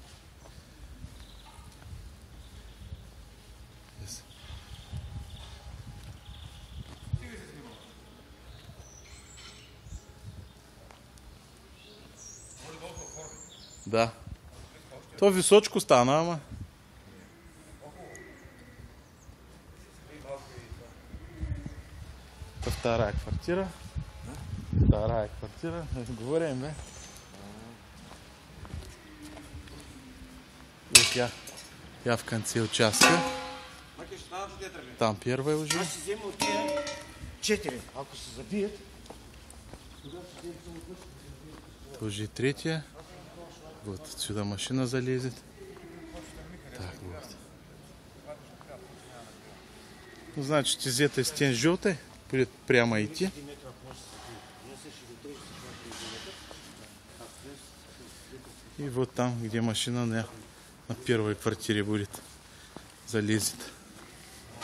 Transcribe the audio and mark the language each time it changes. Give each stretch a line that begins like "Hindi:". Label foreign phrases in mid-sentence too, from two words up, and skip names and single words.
Bulgarian: Да. То височко стана, ама.
Russian: Это вторая квартира. Вторая квартира. Говорим, да? Вот я в конце участка. Там первая уже.
Bulgarian: Аз си взема от тия 4. Ако се забият,
Russian: Тоже и третья. Вот отсюда машина залезет. Так вот. Ну, значит, из этой стены желтой будет прямо идти. И вот там, где машина на первой квартире будет, залезет.